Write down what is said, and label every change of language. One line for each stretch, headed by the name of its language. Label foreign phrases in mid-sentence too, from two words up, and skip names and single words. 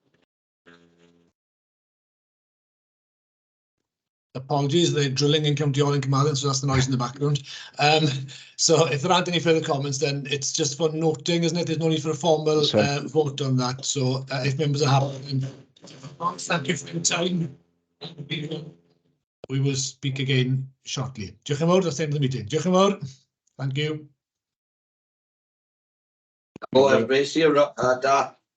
English: Apologies, they're drilling in County Orling, Carmarthen, so that's the noise in the background. So if there aren't any further comments, then it's just for noting, isn't it? There's no need for a formal vote on that. So if members are happy, Thank you for your time. We will speak again shortly.
Welsh: Diolch yn fawr,
English: that's the end of the meeting.
Welsh: Diolch yn fawr.
English: Thank you. Oh, everybody, see you, da.